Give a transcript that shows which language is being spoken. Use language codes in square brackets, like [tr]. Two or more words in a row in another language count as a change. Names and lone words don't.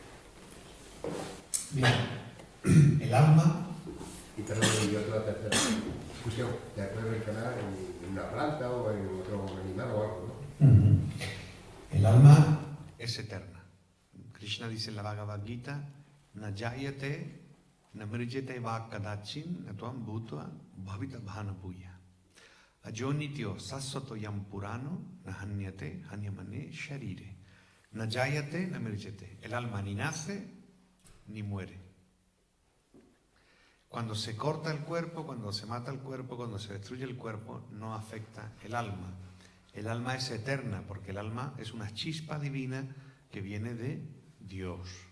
[es] Bien, el alma... Y perdón, y otra tercera cuestión, ¿te puedes reencarnar en una planta o en otro animal o algo, no? El alma es eterna. Krishna dice en la Bhagavad Gita: [sa] नजायते नम्रियते वा कदाचिन् नत्वं भूत्वा भविता भन भूयः. अजोनित्यो शाश्वतो यम् पुराणो नहन्यते हन्यमाने शरीरे. नजायते नम्रियते. [es] El alma ni nace ni muere. Cuando se corta el cuerpo, cuando se mata el cuerpo, cuando se destruye el cuerpo, no afecta el alma. El alma es eterna, porque el alma es una chispa divina que viene de Dios.